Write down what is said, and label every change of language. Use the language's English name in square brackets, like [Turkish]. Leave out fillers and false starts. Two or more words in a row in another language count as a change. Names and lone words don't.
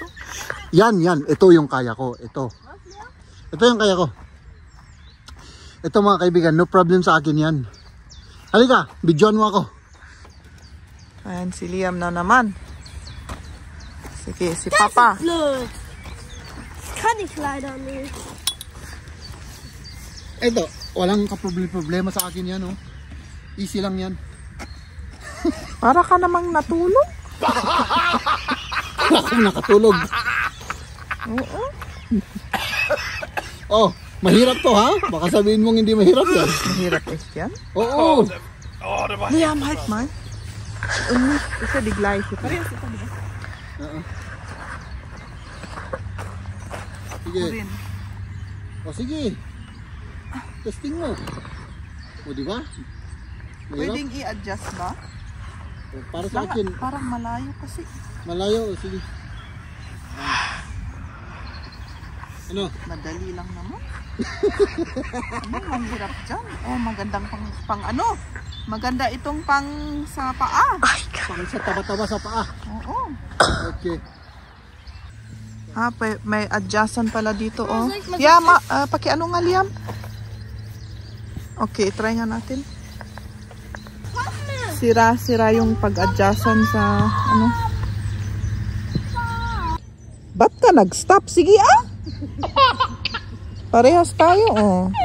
[Filipino] Yan. Ito yung kaya ko. Ito yung kaya ko. Ito mga kaibigan, [English] no problem [Filipino] sa akin yan. Halika, bidyoan mo ako. Ayan, si Liam na naman. Sige, si Papa. [German] Blöd. Kann ich leider nicht. [Filipino] Ito, walang problema sa akin yan. Oh. Easy lang yan. Para ka namang natulog. Wala akong nakatulog. Oo. Oh, mahirap to ha? Baka sabihin mong hindi mahirap yan. Mahirap is yan. Oo. Liam, [German] halt mal. Isa diglay. [Filipino] Pareho kita, di ba? Sige. Rin. O sige. Testing mo. O di ba? Mahirap. Pwedeng i-adjust ba? O, para sa akin, Parang malayo kasi. malayo. O sige. Ano? Madali lang naman. Ang hirap dyan. Oh, magandang pang ano? Maganda itong pang sa paa. Pang sa taba-taba sa paa. Oo. Okay. May adjustan pala dito, oh. [German] soll ich mal [English] Yeah, [Filipino] paki-ano nga, Liam? Okay, try nga natin. Sira yung pag-adjustan sa, ano. Ba't ka nag-stop? Sige, Parehas tayo, oh.